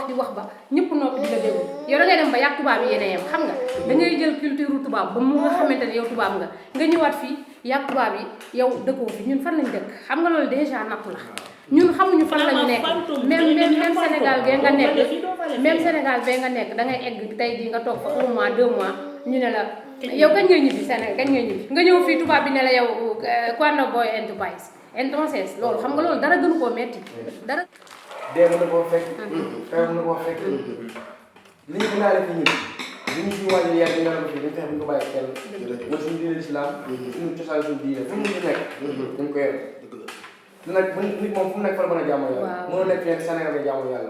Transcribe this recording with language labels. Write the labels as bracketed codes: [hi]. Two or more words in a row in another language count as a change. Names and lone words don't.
[wo] di wax ba ñëpp noppi di la déglu yow da ngay dem ba yàgg tubaab yi yéen a yem xam nga da ngay jël culture tubaab ba mu nga xamante ne yow tubaab nga ñëwaat fii yàgg tubaab yi yow dëkkoo fi ñun fan lañ dëkk xam nga loolu déjà nattu la ñun xamuñu fan lañu nekk même Sénégal bee nga nekk même Sénégal bee nga nekk da ngay egg tey jii nga toog fa 1 mois 2 mois ñu ne la yow kañ ngay ñibbi Sénégal kañ ngay ñibbi nga ñëw fii tubaab bi ne la yow [es] cuando voy en tu país entonces [wo] loolu xam nga loolu dara gënu koo metti dara. dee mën na koo fekk. xew mën na koo fekk. li ñu gënaale fi ñun li ñu suñu wàllu yàlla ñu ne fii dañu fexe bu ñu ko bàyyi kenn. mooy suñu diine islam. suñu cosaan suñu diine fu mu nekk. dañ ko yor. nag nit moom fu mu nekk fa la mën a jaamoo yàlla. mënoo nekk fii Sénégal ngay jaamoo yàlla.